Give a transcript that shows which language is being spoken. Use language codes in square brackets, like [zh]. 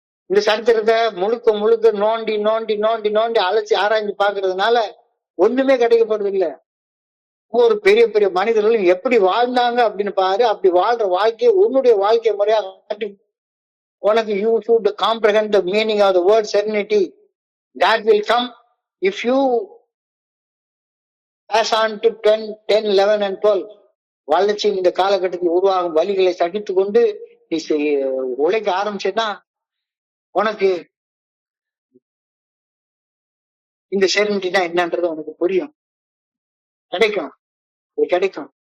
[ta] இந்த சரித்திரத்தை முழுக்க முழுக்க நோண்டி நோண்டி நோண்டி நோண்டி அழைச்சி ஆராய்ஞ்சு பாக்குறதுனால ஒண்ணுமே கிடைக்கப்படுறது இல்ல. ஒவ்வொரு பெரிய பெரிய மனிதர்களும் எப்படி வாழ்ந்தாங்க அப்படின்னு பாரு. அப்படி வாழ்ற வாழ்க்கையை உன்னுடைய வாழ்க்கை முறையா உனக்கு [en] You should comprehend the meaning of the word serenity. that will come if you pass on to 10, 11 and 12. [ta] வளர்ச்சியின் இந்த காலகட்டத்தில் உருவாகும் வழிகளை சகித்து கொண்டு நீ உழைக்க ஆரம்பிச்சேன்னா உனக்கு இந்த செரினிட்டினா என்னன்றது உனக்கு புரியும், கிடைக்கும், கிடைக்கும்.